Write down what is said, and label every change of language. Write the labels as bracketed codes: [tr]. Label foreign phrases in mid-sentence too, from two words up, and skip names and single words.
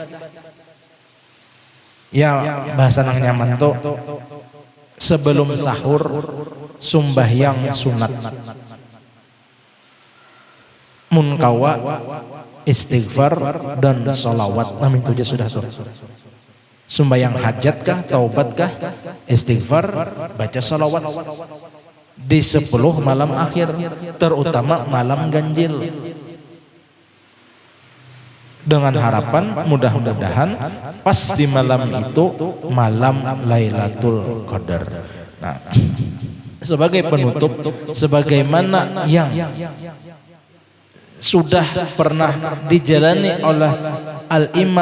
[bjn] Ya bahasa nang nyaman tuh, sebelum sahur sumbahyang sunat, munkawa istighfar dan salawat. [id] Nah itu aja sudah tuh. Sumbayang hajat kah, taubat kah, istighfar, baca salawat di 10 malam akhir, terutama malam ganjil, dengan harapan mudah-mudahan pas di malam itu malam Lailatul Qadar. Nah, sebagai penutup, sebagaimana yang sudah pernah dijalani oleh Al-Imam